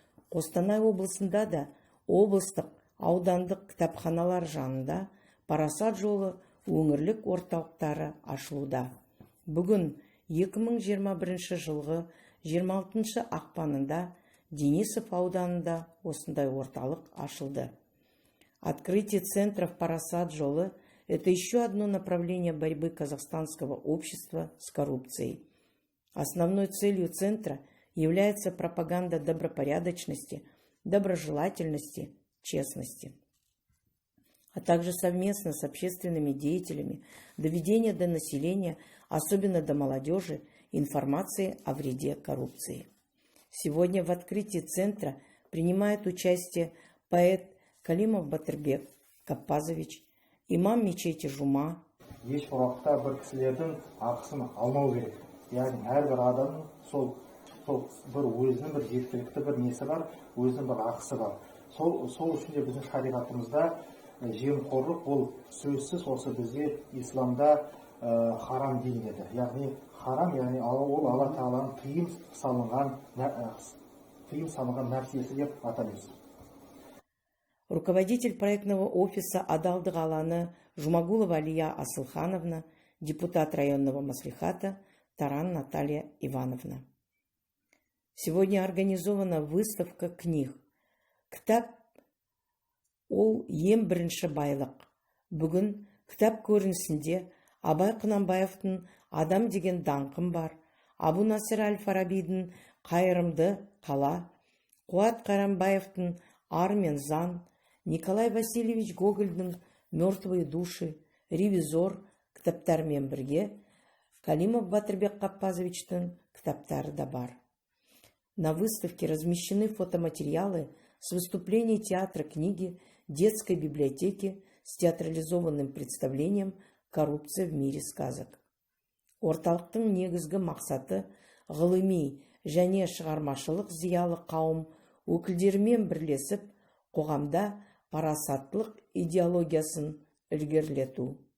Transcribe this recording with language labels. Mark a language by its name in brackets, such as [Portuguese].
[Kazakh] Қостанай облысында да облыстық, аудандық кітапханалар жанында парасат жолы өңірлік орталықтары ашылуда. Бүгін 2021 жылғы 26 ақпанында Денисов ауданында осындай орталық ашылды. [Russian] Открытие центров «Парасат жолы» – это еще одно направление борьбы казахстанского общества с коррупцией. Основной целью центра является пропаганда добропорядочности, доброжелательности, честности, а также совместно с общественными деятелями доведение до населения, особенно до молодежи, информации о вреде коррупции. Сегодня в открытии центра принимает участие поэт Калимов Батырбек Каппазович, имам мечети Жума. [Kazakh] Еш уақытта бір кісілердің ақысын алмау керек. Яғни әрбір адам сол бір өзінің бір жеткілікті бір несі бар, өзінің бір ақысы бар. Сол үшін де біздің шариғатымызда жемқорлық ол сөзсіз осы бізде исламда харам делінеді. Яғни харам, яғни ол Алла Тағаланың тыйым салынған нәрсесі деп атаймыз. [Russian] Руководитель проектного офиса адалдық алаңы Жумагулова Алия Асылхановна, депутат районного маслихата Таран Наталья Ивановна. Сегодня организована выставка книг. [Kazakh] Кітап ол ең бірінші байлық. Бүгін кітап көрінісінде Абай Құнанбаевтың «Адам деген даңқым бар», Абу Насыр Әл-Фарабидің «Қайырымды қала», Қуат Қайрамбаевтың «Ар мен заң», Николай Васильевич Гогольдің «Мертвые души», «Ревизор» кітаптарымен бірге Калимов Батырбек Каппазовичтің кітаптары да бар. [Russian] На выставке размещены фотоматериалы с выступлений театра книги, детской библиотеки с театрализованным представлением «Коррупция в мире сказок». [Kazakh] Орталықтың негізгі мақсаты ғылыми және шығармашылық зиялы қауым өкілдерімен бірлесіп қоғамда парасаттылық идеологиясын ілгерілету.